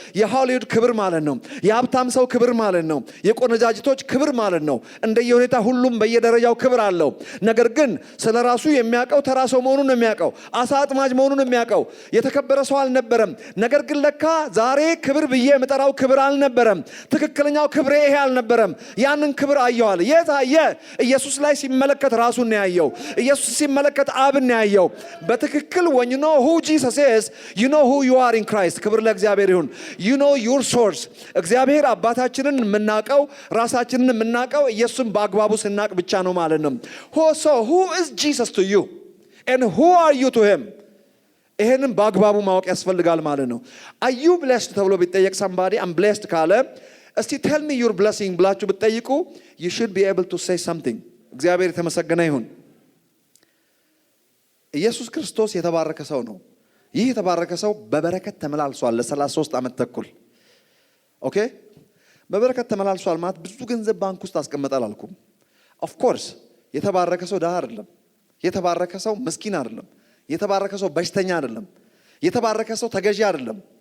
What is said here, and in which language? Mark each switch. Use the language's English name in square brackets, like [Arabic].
[Amharic] የሆሊውድ ክብር ማለት ነው። የሀብታም ሰው ክብር ማለት ነው። የቆነጃጅቶች ክብር ማለት ነው። እንደየሁኔታ ሁሉም በየደረጃው ክብር አለው። ነገር ግን ስለ ራሱ የሚያውቀው ተራ ሰው መሆኑን ነው የሚያውቀው። አሳ አጥማጅ መሆኑን ነው የሚያውቀው። የተከበረ ሰው አልነበረም። ነገር ግን ለካ ዛሬ ክብር ብዬ የምጠራው ክብር አልነበረም። ትክክለኛው ክብሬ ይሄ አልነበረም። ያንን ክብር አየዋል። የት አየ? ኢየሱስ ላይ ሲመለከት ራሱን ነው ያየው። ኢየሱስ ሲመለከት አብን ያየው። በትክክል [English] when you know who Jesus is, you know who you are in Christ. [Amharic] ክብር ለእግዚአብሔር ይሁን። [English] you know your source. [Amharic] እግዚአብሔር አባታችንን የምናውቀው ራሳችንን የምናውቀው ኢየሱስን በአግባቡ ስናቅ ብቻ ነው ማለት ነው። [English] so who is Jesus to you and who are you to him? [Amharic] ይሄንን በአግባቡ ማወቅ ያስፈልጋል ማለት ነው። [English] are you blessed [Amharic] ተብሎ ቢጠየቅ [English] somebody I'm blessed [Amharic] ካለ እስቲ [English] tell me your blessing [Amharic] ብላችሁ ብትጠይቁ [English] you should be able to say something. [Amharic] እግዚአብሔር የተመሰገነ ይሁን። ኢየሱስ ክርስቶስ የተባረከ ሰው ነው። ይህ የተባረከ ሰው በበረከት ተመላልሷል ለ33 ዓመት ተኩል። ኦኬ በበረከት ተመላልሷል ማለት ብዙ ገንዘብ ባንክ ውስጥ አስቀመጣል አልኩም። ኦፍ ኮርስ የተባረከ ሰው ድሃ አይደለም። የተባረከ ሰው ምስኪን አይደለም። የተባረከ ሰው በሽተኛ አይደለም። የተባረከ ሰው ተገዢ አይደለም።